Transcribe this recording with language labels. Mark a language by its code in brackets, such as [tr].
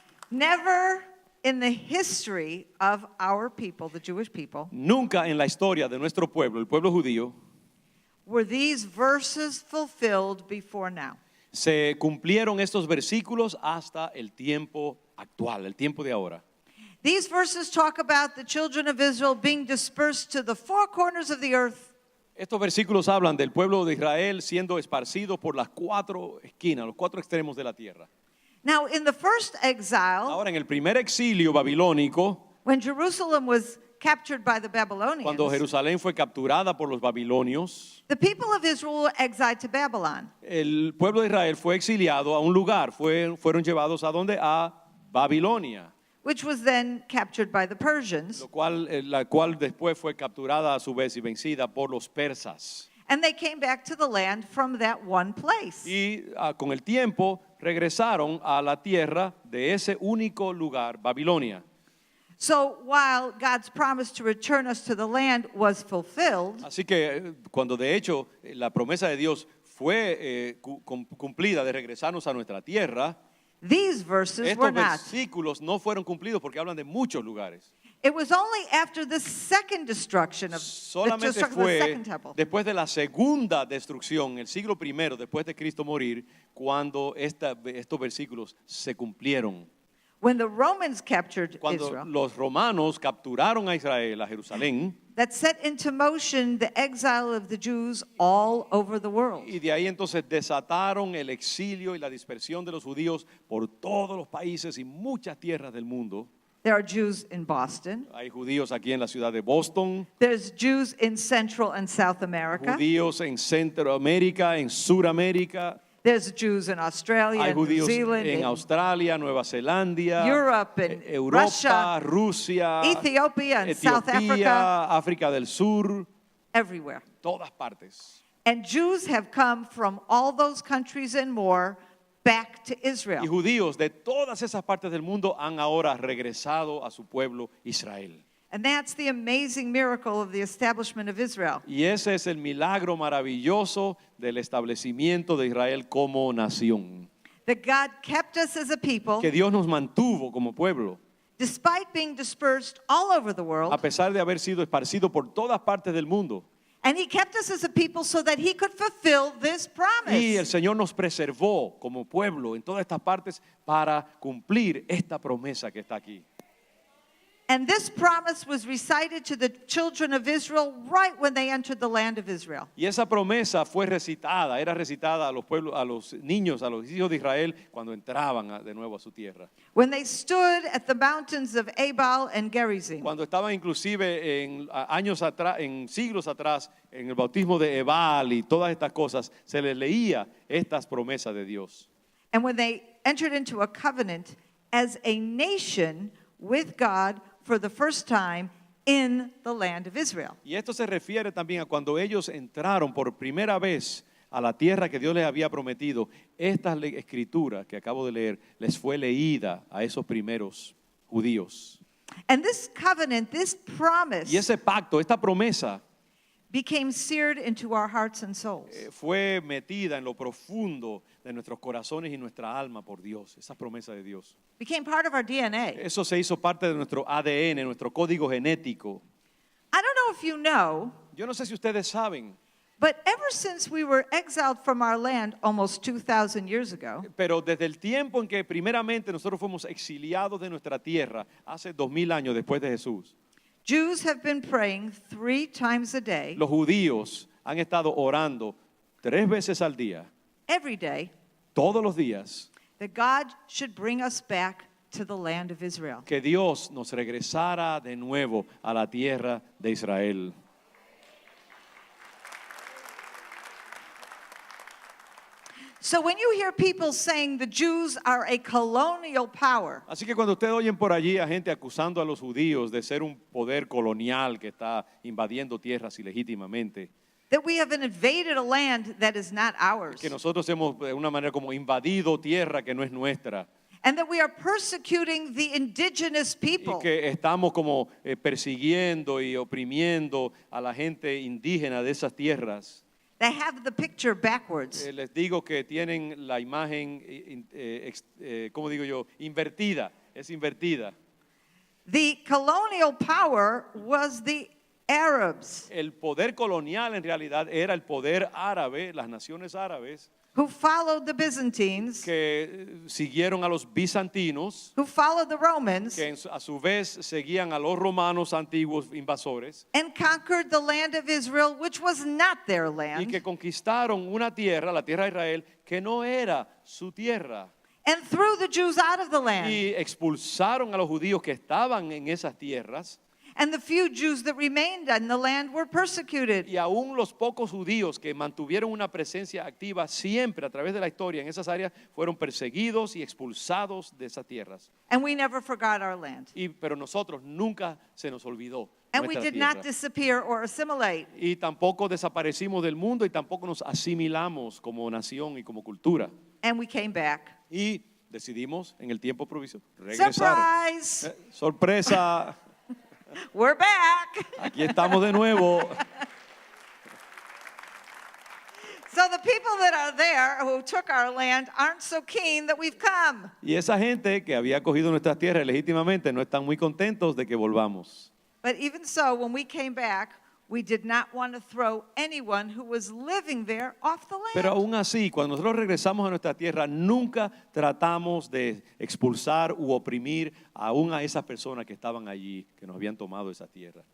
[en] Never in the history of our people, the Jewish people, [es] Nunca en la historia de nuestro pueblo, el pueblo judío, [en] were these verses fulfilled before now. [es] se cumplieron estos versículos hasta el tiempo actual, el tiempo de ahora. [en] These verses talk about the children of Israel being dispersed to the four corners of the earth. [es] Estos versículos hablan del pueblo de Israel siendo esparcido por las cuatro esquinas, los cuatro extremos de la tierra. [en] Now, in the first exile, [es] Ahora, en el primer exilio babilónico, [en] when Jerusalem was captured by the Babylonians, [es] cuando Jerusalén fue capturada por los babilonios, [en] the people of Israel were exiled to Babylon. [es] el pueblo de Israel fue exiliado a un lugar, fueron llevados a donde? A Babilonia, [en] Which was then captured by the Persians. [es] la cual después fue capturada a su vez y vencida por los persas. [en] And they came back to the land from that one place. [es] Y con el tiempo regresaron a la tierra de ese único lugar, Babilonia. [en] So while God's promise to return us to the land was fulfilled, [es] Así que cuando de hecho la promesa de Dios fue cumplida de regresarnos a nuestra tierra, [en] these verses were [es] estos [en] not. [es] versículos no fueron cumplidos porque hablan de muchos lugares. [en] It was only after the second destruction of the [es] Solamente [en] destruction of the second temple [es] después de la segunda destrucción, el siglo I, después de Cristo morir, cuando estos versículos se cumplieron. [en] when the Romans captured [es] Cuando [en] Israel. [es] los romanos capturaron a Israel, a Jerusalén, [en] That set into motion the exile of the Jews all over the world. [es] y de ahí entonces desataron el exilio y la dispersión de los judíos por todos los países y muchas tierras del mundo. [en] There are Jews in Boston. [es] Hay judíos aquí en la ciudad de Boston, [en] There's Jews in Central and South America. [es] judíos en Centroamérica, en Suramérica, [en] There's Jews in Australia, [es] hay [en] and New [es] judíos [en] Zealand, [es] en [en] in [es] Australia, Nueva Zelanda, [en] Europe, and [es] Europa, Rusia, [en] Ethiopia, and South Africa, [es] Etiopía, África del Sur, [en] everywhere. [es] todas partes. [en] And Jews have come from all those countries and more back to [es] Y [en] Israel. [es] judíos de todas esas partes del mundo han ahora regresado a su pueblo Israel. [en] And that's the amazing miracle of the establishment of Israel. [es] Y ese es el milagro maravilloso del establecimiento de Israel como nación. [en] That God kept us as a people, [es] Que Dios nos mantuvo como pueblo, [en] despite being dispersed all over the [es] a [en] world. [es] pesar de haber sido esparcido por todas partes del mundo. [en] And He kept us as a people so that He could fulfill this [es] Y el [en] promise. [es] Señor nos preservó como pueblo en todas estas partes para cumplir esta promesa que está aquí. [en] And this promise was recited to the children of Israel right when they entered the land of Israel. [es] Y esa promesa fue recitada, era recitada a los pueblos, a los niños, a los hijos de Israel cuando entraban de nuevo a su tierra. [en] When they stood at the mountains of Ebal and Gerizim. [es] Cuando estaban inclusive en años atrás, en siglos atrás, en el bautismo de Ebal y todas estas cosas, se les leía estas promesas de Dios. [en] And when they entered into a covenant as a nation with God for the first time in the land of Israel. [es] Y esto se refiere también a cuando ellos entraron por primera vez a la tierra que Dios les había prometido. Esta escritura que acabo de leer les fue leída a esos primeros judíos. [en] And this covenant, this promise, [es] Y ese pacto, esta promesa, [en] became seared into our hearts and souls. [es] fue metida en lo profundo de nuestros corazones y nuestra alma por Dios, esa promesa de Dios. [en] Became part of our DNA. [es] Eso se hizo parte de nuestro ADN, nuestro código genético. [en] I don't know if you know, [es] Yo no sé si ustedes saben, [en] but ever since we were exiled from our land almost 2,000 years ago, [es] pero desde el tiempo en que primeramente nosotros fuimos exiliados de nuestra tierra, hace 2000 años después de Jesús, [en] Jews have been praying 3 times a day, [es] los judíos han estado orando 3 veces al día, [en] every day, [es] todos los días, [en] that God should bring us back to the land of Israel. [es] que Dios nos regresara de nuevo a la tierra de Israel. [en] So when you hear people saying the Jews are a colonial power, [es] Así que cuando ustedes oyen por allí a gente acusando a los judíos de ser un poder colonial que está invadiendo tierras ilegítimamente, [en] that we have invaded a land that is not ours, [es] que nosotros hemos de una manera como invadido tierra que no es nuestra, [en] and that we are persecuting the indigenous [es] y [en] people, [es] que estamos como persiguiendo y oprimiendo a la gente indígena de esas tierras. [en] they have the picture backwards. [es] Les digo que tienen la imagen, ¿cómo digo yo? Invertida, es invertida. [en] The colonial power was the Arabs [es] El poder colonial en realidad era el poder árabe, las naciones árabes, [en] who followed the Byzantines, [es] que siguieron a los bizantinos, [en] who followed the Romans, [es] que a su vez seguían a los romanos antiguos invasores, [en] and conquered the land of Israel, which was not their [es] y que [en] land, [es] conquistaron una tierra, la tierra de Israel, que no era su tierra, [en] and threw the Jews out of the land. [es] y expulsaron a los judíos que estaban en esas tierras, [en] And the few Jews that remained in the land were persecuted. [es] y aún los pocos judíos que mantuvieron una presencia activa siempre a través de la historia en esas áreas fueron perseguidos y expulsados de esas tierras. [en] And we never forgot our land. [es] Pero nosotros nunca se nos olvidó [en] And we [es] nuestra [en] did not [es] tierra. [en] disappear or assimilate. [es] Y tampoco desaparecimos del mundo y tampoco nos asimilamos como nación y como cultura. [en] And we came back. [es] Y decidimos en el tiempo proviso regresar. [en] Surprise! [es] Sorpresa, [en] We're back. [es] aquí estamos de nuevo. [en] So the people that are there who took our land aren't so keen that we've come. [es] Y esa gente que había cogido nuestras tierras legítimamente no están muy contentos de que volvamos. [en] But even so, when we came back, we did not want to throw anyone who was living there off the land. [es] Pero aún así, cuando nosotros regresamos a nuestra tierra, nunca tratamos de expulsar u oprimir aún a esas personas que estaban allí, que nos habían tomado esa tierra.